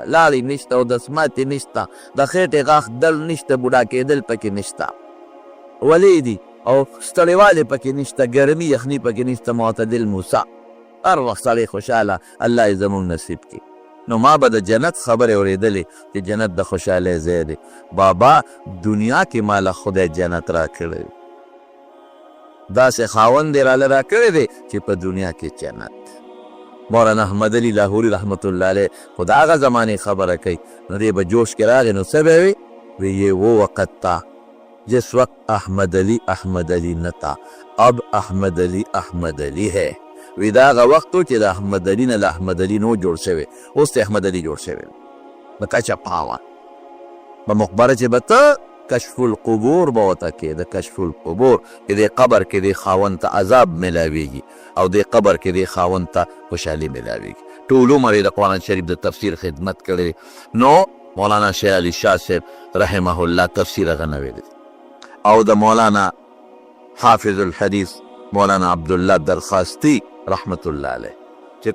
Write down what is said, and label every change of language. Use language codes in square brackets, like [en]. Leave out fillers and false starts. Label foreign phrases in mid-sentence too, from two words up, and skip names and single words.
[ps] لاړې نشته او دسماتې نشته د خېټې غاښ دل نشته بوډا کېدل پکې نشته ولی دي او ستړیوالی پکې نشته ګرمي یخني پکې نشته معتدل موسی هر وخت سړی خوشحاله الله یې زموږ نصیب کړي نو ما به د جنت خبرې اورېدلې چې جنت د خوشحالۍ ځای دی بابا دنیا کې ماله خدای جنت راکړی داسې خاوند یې راله راکړی دی چې په دنیا کې جنت مولانا احمد علی لاهوري [ar] رحمت الله علیه [ps] خو د هغه زمانې خبره کوي نو دی به جوش کې راغی نو څه به وي وی [ur] یہ وہ وقت تھا جس وقت احمد علی نہ تھا اب احمد علی ہے [ps] وی دا هغه وخت و چې د احمد علي نه له احمد علي نو جوړ شوی اوس د احمد علي جوړ شوی په کچه پاوه په مقبره چې به ته کشف القبور به ورته کې د کشف القبور چې د قبر کې د خاوند ته عذاب میلاویږي او د قبر کې د خاوند ته خوشحالي میلاویږي ټول عمر یې د قرآن شریف د تفسیر خدمت کړی نو مولانا شیخ علي شاه صاحب [ar] رحمه الله [ps] تفسیر هغه نه ویلی او د مولانا حافظ الحدیث مولانا عبدالله درخواستي [ar] رحمت الله علیه [ps] چې